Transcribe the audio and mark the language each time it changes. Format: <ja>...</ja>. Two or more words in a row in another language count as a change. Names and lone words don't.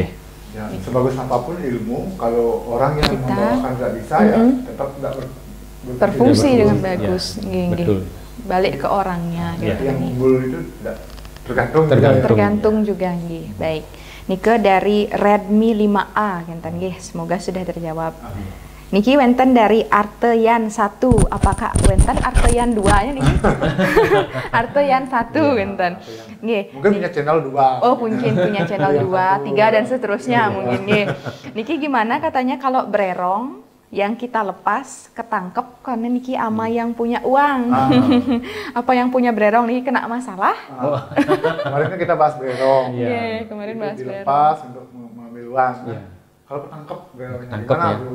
<id>Ya, sebagus apapun ilmu, kalau orang yang membawakan nggak bisa ya tetap nggak berfungsi dengan bagus. Ya, betul. Balik ke orangnya. Ya, gitu. Yang unggul itu tergantung juga nggih. Baik. Nike dari Redmi 5A kinten nggih. Semoga sudah terjawab.</id> <ban>Niki wenten</ban> <id>dari Arteyan 1. Apakah wenten Arteyan 2-nya niki?</id> <ban>Arteyan 1 wenten. Nggih.</ban> <id>Mungkin punya channel 2. Oh, mungkin punya channel 2, 3 dan seterusnya mungkin nggih. Niki gimana katanya kalau bererong yang kita lepas ketangkep karena niki ama yang punya uang. Apa yang punya bererong niki kena masalah? Kemarin kan kita bahas bererong. Iya, kemarin bahas bererong. Dilepas untuk mengambil uang. Kalau ketangkep bererongnya gimana?</id>